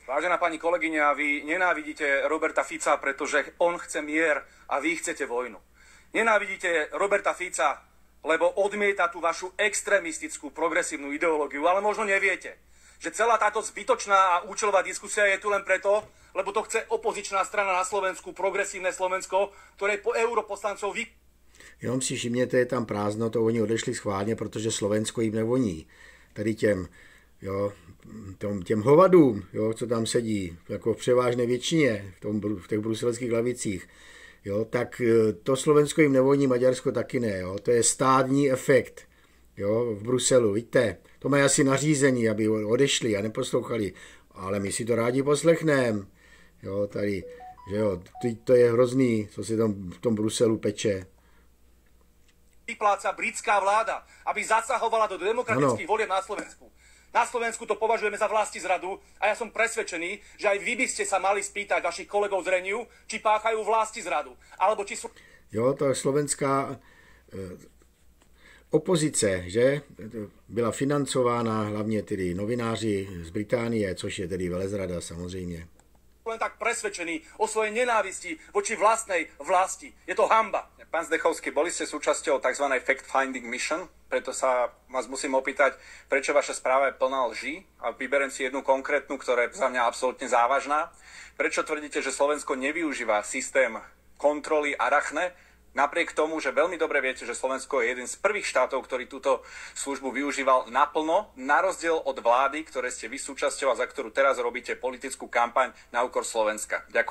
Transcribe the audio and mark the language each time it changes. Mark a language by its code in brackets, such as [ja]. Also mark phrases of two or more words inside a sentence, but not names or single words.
[sk] Vážená pani kolegyňa, vy nenávidíte Roberta Fica, pretože on chce mier a vy chcete vojnu. Nenávidíte Roberta Fica, lebo odmieta tú vašu extrémistickú progresívnu ideológiu, ale možno neviete, že celá táto zbytočná a účelová diskusia je tu len preto, lebo to chce opozičná strana na Slovensku, Progresívne Slovensko, ktoré po europoslancov [cs] Jenom si všimněte, je tam prázdno, to oni odešli schválně, protože Slovensko jim nevoní. Tady těm hovadům, jo, co tam sedí, jako v převážné většině, v těch bruselských lavicích, jo, tak to Slovensko jim nevoní, Maďarsko taky ne. Jo, to je stádní efekt, jo, v Bruselu, vidíte. To mají asi nařízení, aby odešli a neposlouchali, ale my si to rádi poslechneme. Jo, tady, že jo, to je hrozný, co se tam v tom Bruselu peče. [sk] Vypláca britská vláda, aby zasahovala do demokratických volieb na Slovensku. Na Slovensku to považujeme za vlastizradu a ja som presvedčený, že aj vy by ste sa mali spýtať vašich kolegov z Renew, či páchajú vlastizradu, alebo či sú... [cs] Jo, to slovenská opozice, že, byla financována hlavně tedy novináři z Británie, což je tedy velezrada samozřejmě. [sk] Len tak presvedčený o svojej nenávisti voči vlastnej vlasti. Je to hanba. Pán Zdechovský, boli ste súčasťou tzv. [en] Fact-finding mission, [sk] preto sa vás musím opýtať, prečo vaša správa je plná lží a vyberiem si jednu konkrétnu, ktorá je za mňa absolútne závažná. Prečo tvrdíte, že Slovensko nevyužíva systém kontroly Arachne, napriek tomu, že veľmi dobre viete, že Slovensko je jeden z prvých štátov, ktorý túto službu využíval naplno, na rozdiel od vlády, ktoré ste vy súčasťou a za ktorú teraz robíte politickú kampaň na úkor Slovenska.